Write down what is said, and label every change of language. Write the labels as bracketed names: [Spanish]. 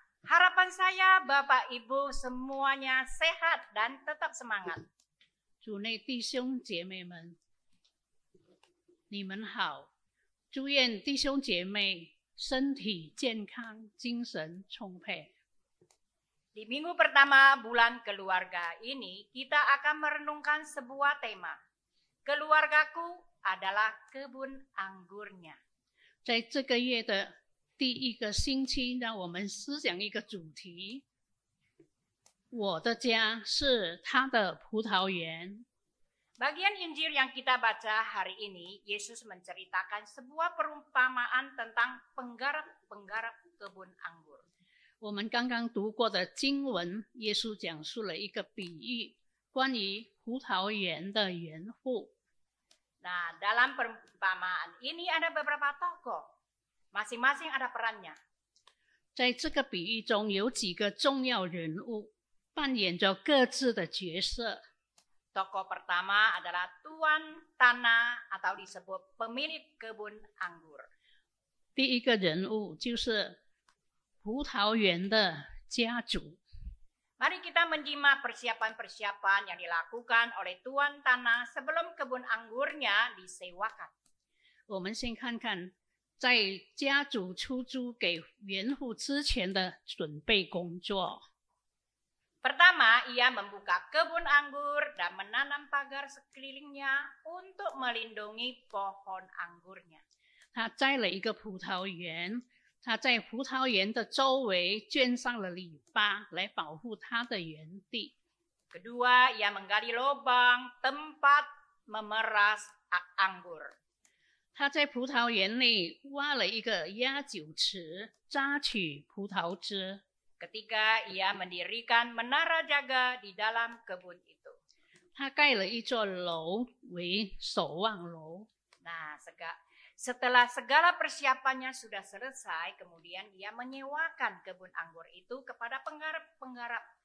[Indonesian] Harapan saya Bapak Ibu semuanya sehat dan tetap semangat. [Chinese] 主内弟兄姐妹们，你们好！祝愿弟兄姐妹身体健康，精神充沛。 [Indonesian] Di minggu pertama bulan keluarga ini, kita akan merenungkan sebuah tema. Keluargaku adalah kebun anggurnya. [Chinese] 在这个月的第一个星期，让我们思想一个主题：我的家是他的葡萄园。 [Indonesian] Bagian Injil yang kita baca hari ini, Yesus menceritakan sebuah perumpamaan tentang penggarap-penggarap kebun anggur. [Chinese] 我们刚刚读过的经文，耶稣讲述了一个比喻，关于葡萄园的园户。 [Indonesian] Nah, dalam perumpamaan ini ada beberapa tokoh. Masing-masing ada perannya. [Chinese] 在这个比喻中，有几个重要人物扮演着各自的角色。 [Indonesian] Tokoh pertama adalah tuan tanah atau disebut pemilik kebun anggur. [Chinese] 第一个人物就是葡萄园的家主。 [Indonesian] Mari kita menyimak persiapan-persiapan yang dilakukan oleh tuan tanah sebelum kebun anggurnya disewakan. [Chinese] 我们先看看在家主出租给园户之前的准备工作。 [Indonesian] Pertama, ia membuka kebun anggur dan menanam pagar sekelilingnya untuk melindungi pohon anggurnya. [Chinese] 他栽了一个葡萄园，他在葡萄园的周围圈上了篱笆，来保护他的园地。 [Indonesian] Kedua, ia menggali lubang tempat memeras anggur. [Chinese] 他在葡萄园内挖了一个压酒池，榨取葡萄汁。 [Indonesian] Ketiga, ia mendirikan menara jaga di dalam kebun itu. [Chinese] 他盖了一座楼为守望楼。 [Indonesian] Nah, setelah segala persiapannya sudah selesai, kemudian ia menyewakan kebun anggur itu kepada penggarap-penggarap.